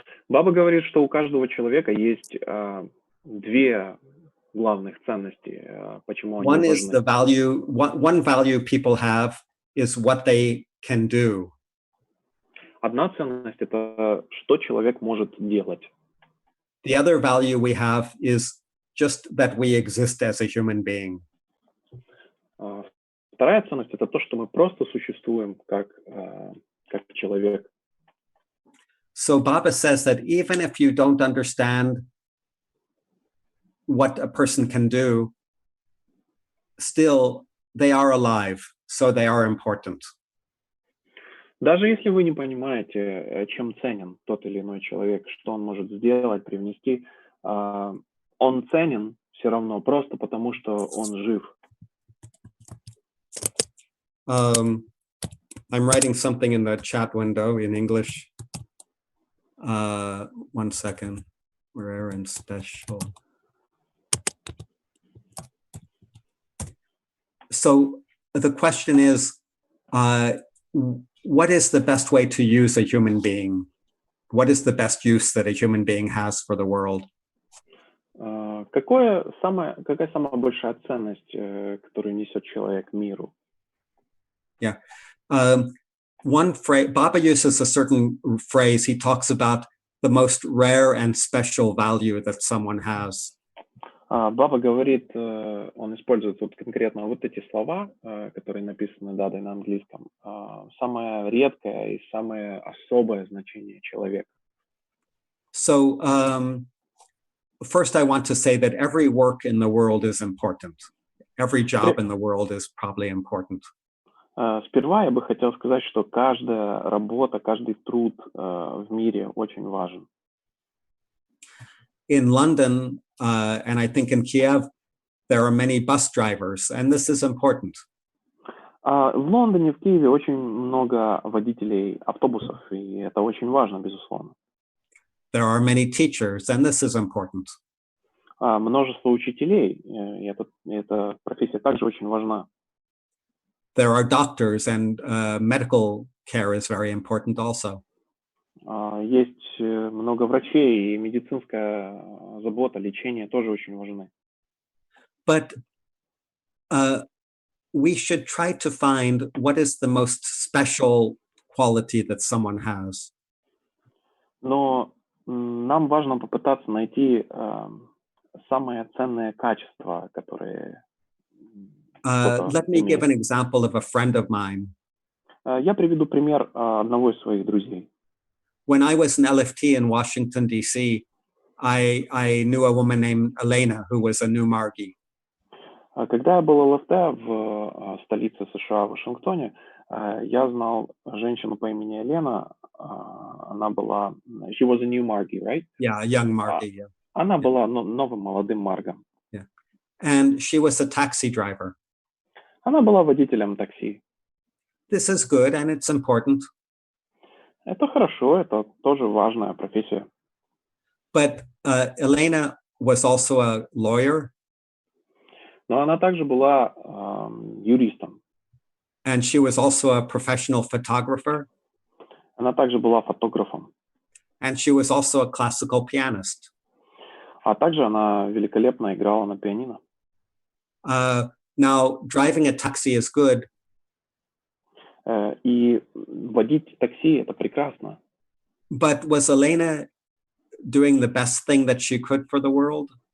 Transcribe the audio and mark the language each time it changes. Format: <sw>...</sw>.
<ru>Баба говорит, что у каждого человека есть две главных ценности, почему они</ru> <en>One is</en> <ru>важны.</ru> <en>the value, one value people have is what they can do.</en> <ru>Одна ценность — это что человек может делать.</ru> <en>The other value we have is just that we exist as a human being.</en> <ru>Вторая ценность — это то, что мы просто существуем как человек.</ru> <en>So Baba says that even if you don't understand what a person can do, still they are alive, so they are important.</en> <ru>Даже если вы не понимаете, чем ценен тот или иной человек, что он может сделать, привнести, он ценен все равно просто потому, что он жив.</ru> <en>I'm writing something in the chat window in English. 1 second. Rare and special. So the question is, what is the best way to use a human being? What is the best use that a human being has for the world?</en> <ru>Какая самая большая ценность, которую несет человек миру?</ru> <en>Yeah. One phrase, Baba uses a certain phrase. He talks about the most rare and special value that someone has.</en> <ru>Баба говорит, он использует вот конкретно вот эти слова, которые написаны Дадой на английском. Самое редкое и самое особое значение человека.</ru> <en>So first I want to say that every work in the world is important. Every job in the world is probably important.</en> <ru>Сперва я бы хотел сказать, что каждая работа, каждый труд в мире очень важен.</ru> <en>In London, and I think in Kiev, there are many bus drivers, and this is important.</en> <ru>В Лондоне, в Киеве очень много водителей автобусов, и это очень важно, безусловно.</ru> <en>There are many teachers, and this is important.</en> <ru>Множество учителей, и эта профессия также очень важна.</ru> <en>There are doctors, and medical care is very important also.</en> <ru>Есть много врачей, и медицинская забота, лечение тоже очень важны.</ru> <en>But we should try to find what is the most special quality that someone has.</en> <ru>Но нам важно попытаться найти самые ценные качества, которые...</ru> <en>Let me give an example of a friend of mine.</en> <ru>Я приведу пример одного из своих друзей.</ru> <en>When I was in LFT in Washington, D.C., I knew a woman named Elena who was a new Margi.</en> <ru>Когда я был в ЛФТ в столице США, в Вашингтоне, я знал женщину по имени Елена. Она была...</ru> <en>She was a new Margi, right? Yeah, a young Margi, yeah.</en> <ru>Она была новым молодым Маргом.</ru> <en>Yeah. And she was a taxi driver.</en> <ru>Она была водителем такси.</ru> <en>This is good and it's important.</en> <ru>Это хорошо, это тоже важная профессия.</ru> <en>But Elena was also a lawyer.</en> <ru>Но она также была юристом.</ru> <en>And she was also a professional photographer.</en> <ru>Она также была фотографом.</ru> <en>And she was also a classical pianist.</en> <ru>А также она великолепно играла на пианино.</ru> <en>Now, driving a taxi is good.</en> <ru>И водить такси — это прекрасно.</ru> <en>But was Elena doing the best thing that she could for the world?</en>